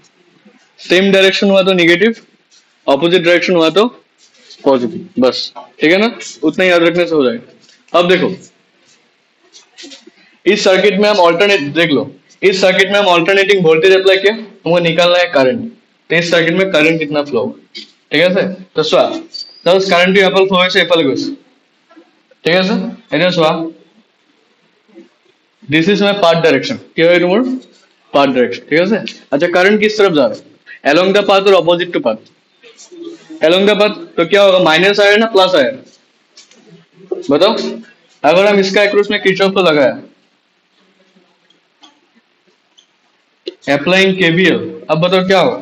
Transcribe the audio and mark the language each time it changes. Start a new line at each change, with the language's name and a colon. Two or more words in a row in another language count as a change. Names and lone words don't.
English: same direction
Hindi: हुआ तो निगेटिव,
English: opposite direction
Hindi: हुआ तो पॉजिटिव, बस, ठीक है ना? उतना याद रखने से हो जाएगा। अब देखो, इस सर्किट में हम ऑल्टरनेट देख लो, इस सर्किट में हम
English: alternating voltage
Hindi: अप्लाई किया, तुमको निकालना है करंट। तो इस सर्किट में करंट कितना फ्लो होगा,
Assamese: ঠিক আছে? তো চোৱা, জাস্ট কারেন্টটো এফাল ফ্লো হৈছে, এফালে গৈছে, ঠিক আছে? এতিয়া চোৱা,
English: This is my path direction.
Assamese: কি হয় এইটো মোৰ
English: path direction,
Hindi: ठीक है? अच्छा, करंट किस तरफ जा रहा है?
English: along the path
Hindi: और
English: opposite to path. along the path
Hindi: तो क्या होगा? माइनस आया ना प्लस आया? बताओ। अगर हम इसका अक्रॉस में किरचॉफ को लगाया,
English: applying KVL,
Hindi: अब बताओ क्या होगा?